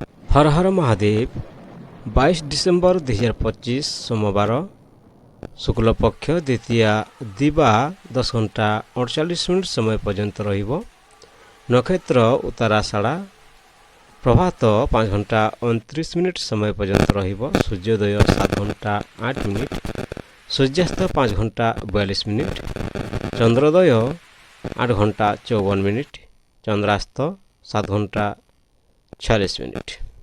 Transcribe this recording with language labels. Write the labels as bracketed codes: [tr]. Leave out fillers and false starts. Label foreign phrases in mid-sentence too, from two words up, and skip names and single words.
[or] ହର ହର ମହାଦେବ 22 ଡିସେମ୍ବର 2025 ସୋମବାର ଶୁକ୍ଳ ପକ୍ଷ ଦ୍ୱିତୀୟା ଦିବା 10 ଘଣ୍ଟା 48 ମିନିଟ ସମୟ ପର୍ଯ୍ୟନ୍ତ ରହିବ। ନକ୍ଷତ୍ର ଉତ୍ତରାଷାଢ଼ା ପ୍ରଭାତ 5 ଘଣ୍ଟା 29 ମିନିଟ ସମୟ ପର୍ଯ୍ୟନ୍ତ ରହିବ। ସୂର୍ଯ୍ୟୋଦୟ 7 ଘଣ୍ଟା 8 ମିନିଟ, ସୂର୍ଯ୍ୟାସ୍ତ 5 ଘଣ୍ଟା 42 ମିନିଟ, ଚନ୍ଦ୍ରୋଦୟ 8 ଘଣ୍ଟା 54 ମିନିଟ, ଚନ୍ଦ୍ରାସ୍ତ 7 ଘଣ୍ଟା 46 ମିନିଟ।